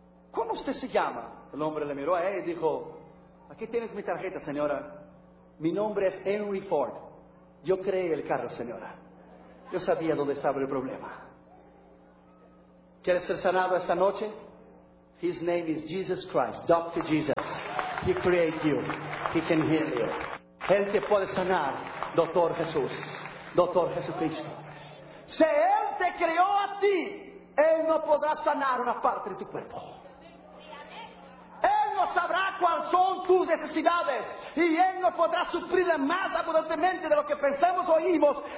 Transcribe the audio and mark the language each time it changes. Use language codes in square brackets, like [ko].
[es] ¿Cómo usted se llama? El hombre le miró a él y dijo, aquí tienes mi tarjeta, señora. Mi nombre es Henry Ford. Yo creé el carro, señora. Yo sabía dónde estaba el problema. ¿Quieres ser sanado esta noche? [en] His name is Jesus Christ, Dr. Jesus. He created you. He can heal you. [es] Él te puede sanar, Doctor Jesús. Doctor Jesucristo. Si Él te creó a ti, Él no podrá sanar una parte de tu cuerpo. Él no sabrá cuáles son tus necesidades y Él no podrá suplirlas más abundantemente de lo que pensamos o oímos.